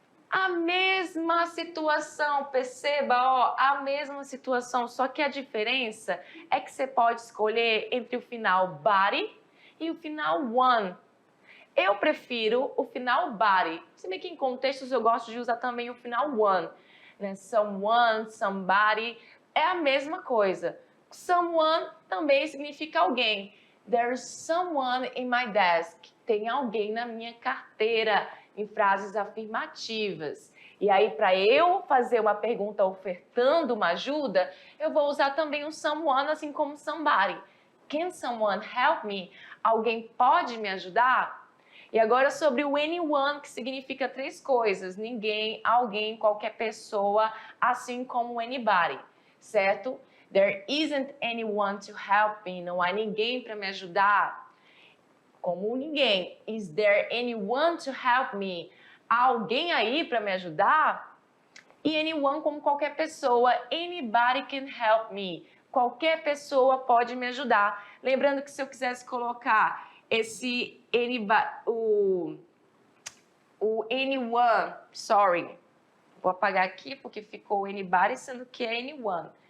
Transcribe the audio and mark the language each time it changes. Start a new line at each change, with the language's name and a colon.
Portuguese: A mesma situação, perceba, ó, a mesma situação, só que a diferença é que você pode escolher entre o final body e o final one. Eu prefiro o final body, se bem que em contextos eu gosto de usar também o final one, né? Someone, somebody, é a mesma coisa. Someone também significa alguém.
English: There's someone in my desk.
Portuguese: Tem alguém na minha carteira, em frases afirmativas. E aí, para eu fazer uma pergunta ofertando uma ajuda, eu vou usar também o someone, assim como somebody.
English: Can someone help me?
Portuguese: Alguém pode me ajudar? E agora sobre o anyone, que significa três coisas. Ninguém, alguém, qualquer pessoa, assim como anybody, certo?
English: There isn't anyone to help me.
Portuguese: Não há ninguém para me ajudar. como ninguém.
English: Is there anyone to help me?
Portuguese: Há alguém aí para me ajudar? E anyone como qualquer pessoa.
English: Anybody can help me.
Portuguese: Qualquer pessoa pode me ajudar. Lembrando que se eu quisesse colocar esse anybody, o anyone, sorry, vou apagar aqui porque ficou anybody, sendo que é anyone.